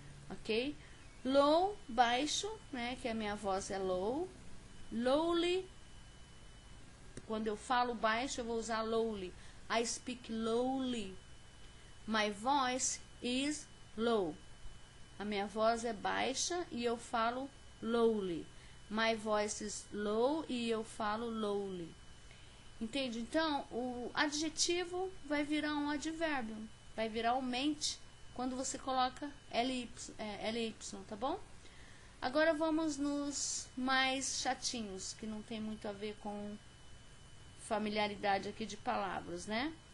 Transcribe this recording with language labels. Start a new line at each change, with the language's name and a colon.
Portuguese: Ok? Low, baixo, né? Que a minha voz é low. Lowly. Quando eu falo baixo, eu vou usar lowly.
English: I speak lowly. My voice is low.
Portuguese: A minha voz é baixa e eu falo lowly.
English: My voice is low
Portuguese: e eu falo
English: lowly.
Portuguese: Entende? Então, o adjetivo vai virar um advérbio. Vai virar um mente quando você coloca LY, tá bom? Agora vamos nos mais chatinhos, que não tem muito a ver com familiaridade aqui de palavras, né?